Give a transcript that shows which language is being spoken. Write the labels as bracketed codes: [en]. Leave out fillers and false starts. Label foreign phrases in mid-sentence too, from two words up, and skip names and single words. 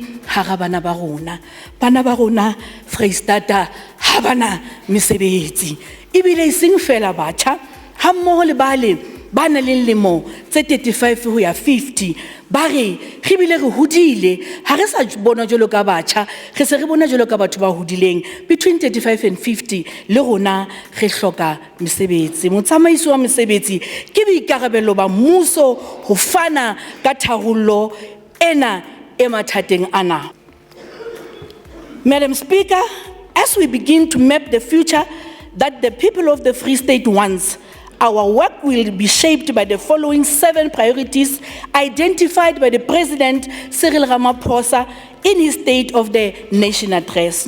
[st] ha ga bana ba rona Freistata ha bana mesebetsi ebile seng fela batjha ha mmoho le bale ba na le lemo tse 35 ho ya 50 ba re re bile re hodile ha re sa bona jolo ka batjha re se re bona jolo ka batho ba hodileng [en] between 35 and 50 [st] le rona re hloka mesebetsi motsamaiso wa mesebetsi ke boikarabelo ba mmuso ho fana ka tharollo ena e mathateng ana. [en] Madam Speaker, as we begin to map the future that the people of the Free State wants, our work will be shaped by the following 7 priorities identified by the President Cyril Ramaphosa in his State of the Nation address.